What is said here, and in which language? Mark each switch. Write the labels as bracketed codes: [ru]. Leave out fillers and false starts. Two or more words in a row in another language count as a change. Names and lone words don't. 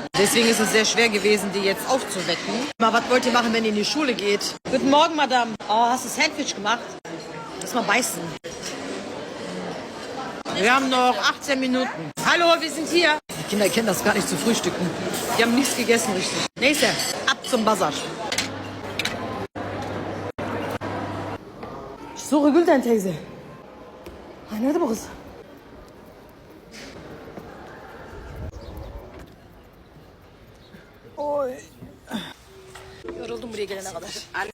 [de] Deswegen ist es sehr schwer gewesen, die jetzt aufzuwecken. Mal, was wollt ihr machen, wenn ihr in die Schule geht? Guten Morgen, Madame. Oh, hast du Sandwich gemacht? Lass mal beißen. Wir haben noch 18 Minuten. Hallo, wir sind hier. Die Kinder kennen das gar nicht zu frühstücken. Die haben nichts gegessen, richtig. Nächste, ab zum Bazar. [tr] Sonra Gülden teyze. Ay nerede bu kız? Oy. Yoruldum buraya gelene kadar.